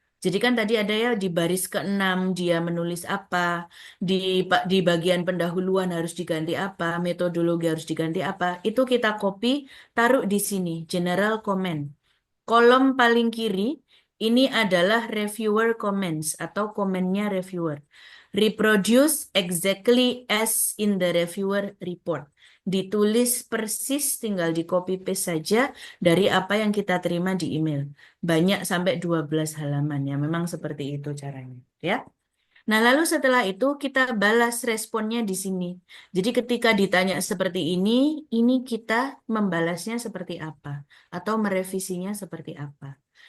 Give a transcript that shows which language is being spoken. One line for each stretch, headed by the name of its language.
Indonesian: Jadi kan tadi ada ya di baris ke-6 dia menulis apa, di di bagian pendahuluan harus diganti apa, metodologi harus diganti apa. Itu kita copy, taruh di sini, general comment. Kolom paling kiri ini adalah reviewer comments atau komennya reviewer.
English: Reproduce exactly as in the reviewer report.
Indonesian: Ditulis persis, tinggal di copy paste saja dari apa yang kita terima di email. Banyak sampai 12 halaman ya, memang seperti itu caranya ya. Nah, lalu setelah itu kita balas responnya di sini. Jadi ketika ditanya seperti ini kita membalasnya seperti apa atau merevisinya seperti apa.